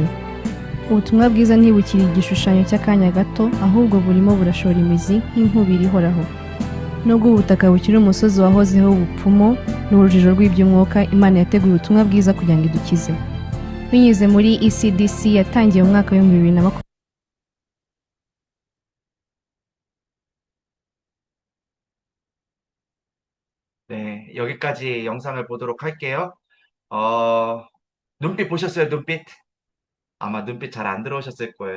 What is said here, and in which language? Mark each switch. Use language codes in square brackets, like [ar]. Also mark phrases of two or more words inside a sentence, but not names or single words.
[rw] Ubutumwa bwiza ntibukiri igishushanyo cy'akanya gato, ahubwo burimo burashora imizi nk'inkubiri ihoraho. Nubwo ubutaka bukiri umusozi wahozeho ubupfumu n'urujijo rw'iby'umwuka, Imana yateguye ubutumwa bwiza kugira ngo idukize. Binyuze muri ECDC yatangiye mu mwaka wa 2020. [ko] 네, 여기까지 영상을 보도록 할게요. 눈빛 보셨어요? 눈빛? 아마 눈빛 잘 안 들어오셨을 거예요.